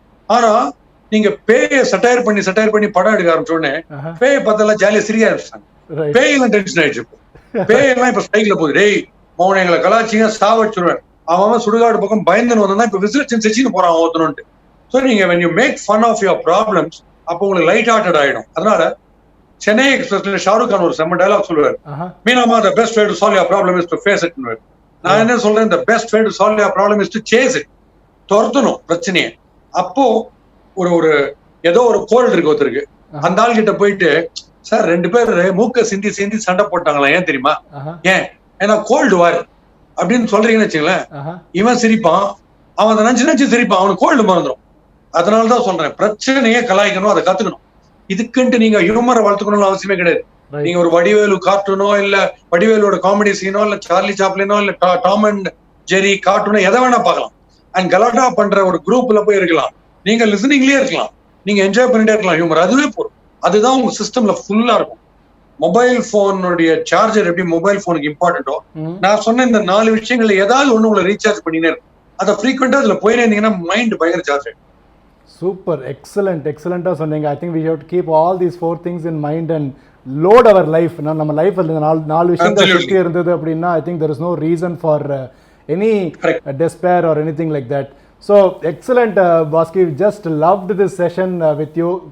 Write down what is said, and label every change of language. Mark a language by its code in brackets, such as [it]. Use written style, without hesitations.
[ta] ஆனா நீங்க பேயை சட்டையர் பண்ணி படம் எடுக்க ஆரம்பிச்ச உடனே பேயை பார்த்தெல்லாம் ஜாலியா சிரிக்க ஆரம்பிச்சாங்க. பேயெல்லாம் டென்ஷன் ஆயிடுச்சு. பேயெல்லாம் இப்ப ஸ்ட்ரைக்ல போகுது. டேய் மௌன எங்களை கலாச்சிங்க சாவடிச்சுருவேன், அவன் சுடுகாடு பக்கம் பயந்துன்னு வந்தா இப்ப விசிலட்சன் செச்சுன்னு போறான் ஒருத்தனுட்டு. ஸோ நீங்க [en] when you make fun of your problems [ta] அப்போ உங்களுக்கு லைட் ஹார்ட்டட் ஆயிடும். அதனால சென்னை எக்ஸ்பிரஸ்ல ஷாருக் கான் ஒரு செம்ம டயலாக் சொல்லுவார், மீனாமா [en] the best way to solve your problem is to face it. [ta] நான் என்ன சொல்றேன், [en] the best way to solve your problem is to chase it. [ta] துரத்தணும் பிரச்சனையை. அப்போ ஒரு ஏதோ ஒரு கோல்டு இருக்கு ஒருத்தருக்கு, அந்த ஆள் கிட்ட போயிட்டு சார் 2 பேர் மூக்க சிந்தி சண்டை போட்டாங்களா, ஏன் தெரியுமா? ஏன்னா கோல்டு வார் அப்படின்னு சொல்றீங்கன்னு வச்சுங்களேன், இவன் சிரிப்பான், அவன் அதை நினைச்சு சிரிப்பான், அவனுக்கு கோல்டு மறந்துடும். அதனாலதான் சொல்றேன், பிரச்சனையே கலாய்க்கணும், அதை கத்துக்கணும். இதுக்குன்ட்டு நீங்க ஹியூமரை வளர்த்துக்கணும்னு அவசியமே கிடையாது. நீங்க ஒரு வடிவேலு கார்ட்டூனோ இல்ல வடிவேலோட காமெடி சீனோ இல்ல சார்லி சாப்ளினோ இல்ல டாம் அண்ட் ஜெரி கார்ட்டூனோ எதை வேணா பார்க்கலாம். அண்ட் கலாட்டா பண்ற ஒரு குரூப்ல போய் இருக்கலாம், நீங்க லிசனிங்லயே இருக்கலாம், நீங்க என்ஜாய் பண்ணிட்டே இருக்கலாம் ஹியூமர். அதுவே போதும். அதுதான் உங்க சிஸ்டம்ல ஃபுல்லா இருக்கும். மொபைல் போனுடைய சார்ஜர் எப்படி மொபைல் போனுக்கு இம்பார்ட்டன்டோ, நான் சொன்ன இந்த 4 விஷயங்கள்ல ஏதாவது ஒண்ணு உங்களை ரீசார்ஜ் பண்ணினே இருக்கும். அதை ஃப்ரீக்வெண்டா அதுல போயினே இருந்தீங்கன்னா மைண்ட் பயங்கர சார்ஜ் ஆயிடும். சூப்பர், எக்ஸலண்டா சொன்னீங்க. [en] I think we have to keep all these 4 things in mind and load our life. [ta] நம்ம லைஃப்ல இந்த 4 விஷயங்கள் சுத்தி இருந்தது அப்படின்னா [en] I think there is no reason for any despair or anything like that. So excellent, Bosky. Just loved this session with you.